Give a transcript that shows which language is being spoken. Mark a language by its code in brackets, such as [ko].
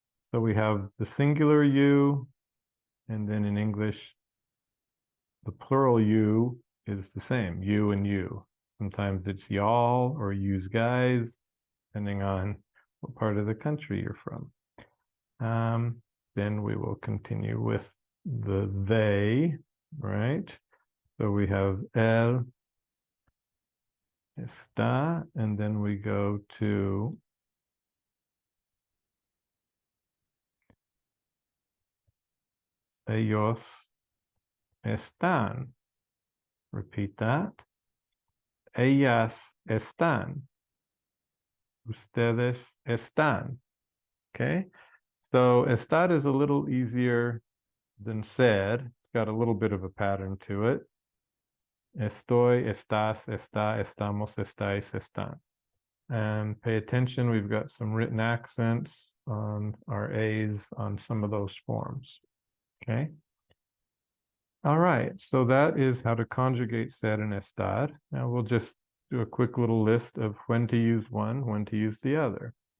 [en] So we have the singular you, and then in English, the plural you is the same, you and you. Sometimes it's y'all or yous guys, depending on what part of the country you're from. Then we will continue with the they, right? So we have [es] él está, [en] and then we go to [es] ellos están. [en] Repeat that. [es] Ellas están. Ustedes están. [en] Okay? So estar is a little easier than said. It's got a little bit of a pattern to it. [es] Estoy, estás, está, estamos, estáis, están. [en] And pay attention, we've got some written accents on our A's on some of those forms. Okay? All right, so that is how to conjugate ser and estar. Now we'll just do a quick little list of when to use one, when to use the other.